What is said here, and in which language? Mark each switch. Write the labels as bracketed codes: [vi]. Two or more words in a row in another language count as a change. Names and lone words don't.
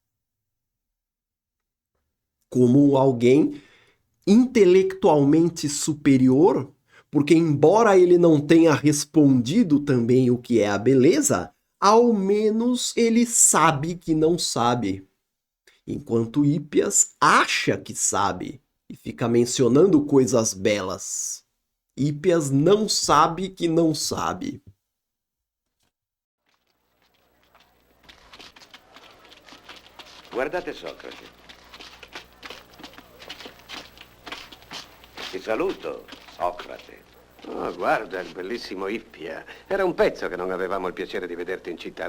[pt] Como alguém intelectualmente superior, porque, embora ele não tenha respondido também o que é a beleza, ao menos ele sabe que não sabe. Enquanto Hípias acha que sabe e fica mencionando coisas belas. Hípias não sabe que não sabe. [it] Guardate Socrate. Ti saluto, Socrate. Oh, guarda, il bellissimo Ippia. Era un pezzo che non avevamo il piacere di vederti in città.